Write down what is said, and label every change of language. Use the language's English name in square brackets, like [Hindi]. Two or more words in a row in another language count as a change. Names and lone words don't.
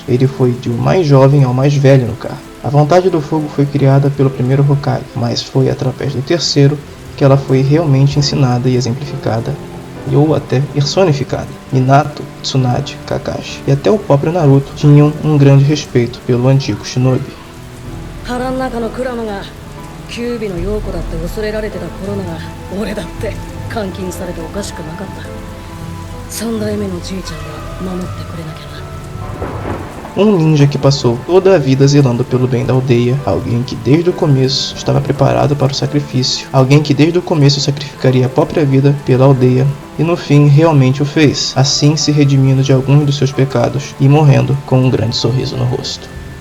[Portuguese] Ele foi de o mais jovem ao mais velho no cargo. A Vontade do Fogo foi criada pelo primeiro Hokage, mas foi através do terceiro que ela foi realmente ensinada e exemplificada, ou até personificada. Minato, Tsunade, Kakashi e até o próprio Naruto tinham um grande respeito pelo antigo Shinobi. [Japanese] 腹の中のクラマがキュービの陽子だって恐れられてた頃なら俺だって監禁されておかしくなかった三代目のじいちゃんが守ってくれなきゃな。 [Portuguese] Ninja que passou toda a vida zelando pelo bem da aldeia, alguém que desde o começo estava preparado para o sacrifício, alguém que desde o começo sacrificaria a própria vida pela aldeia e no fim realmente o fez, assim se redimindo de alguns dos seus pecados e morrendo com um grande sorriso no rosto.